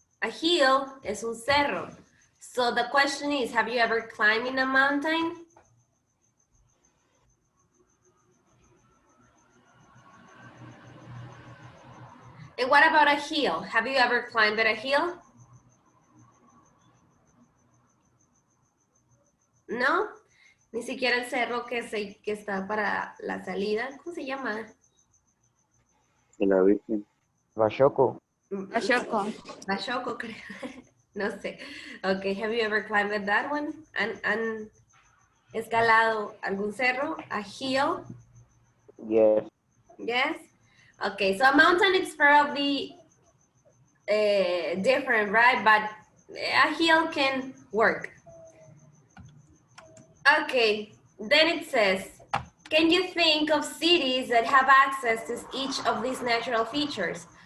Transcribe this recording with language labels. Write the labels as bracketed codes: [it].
[en] A hill es un cerro. So the question is, have you ever climbed in a mountain? And what about a hill? Have you ever climbed a hill? [es] No, ni siquiera el cerro que está para la salida. ¿Cómo se llama? De la Virgen. Bachoco. Bachoco. Bachoco, creo. No sé. [en] Okay, have you ever climbed that one? [es] ¿Han escalado algún cerro? [en] A hill? Yes. Yes? Okay, so a mountain is probably different, right? But a hill can work. Okay, then it says, can you think of cities that have access to each of these natural features?